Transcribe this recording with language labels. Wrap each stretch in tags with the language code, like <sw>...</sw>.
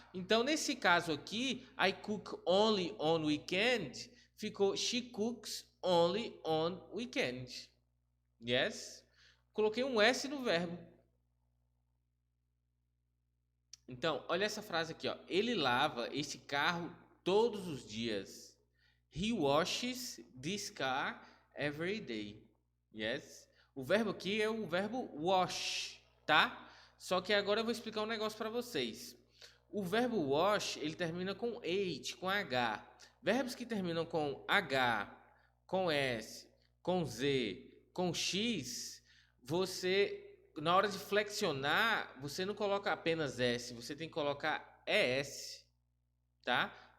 <pt>Então, nesse caso aqui,</pt> <en>I cook only on weekend,</en> <pt>ficou</pt> <en>she cooks only on weekend. Yes?</en> <pt>Coloquei um S no verbo. Então, olha essa frase aqui, ó. Ele lava esse carro todos os dias.</pt> <en>He washes this car every day. Yes?</en> <pt>O verbo aqui é o verbo wash, tá? Só que agora eu vou explicar um negócio para vocês. O verbo wash, ele termina com H, com H. Verbos que terminam com H, com S, com Z, com X, você, na hora de flexionar, você não coloca apenas S, você tem que colocar ES, tá?</pt>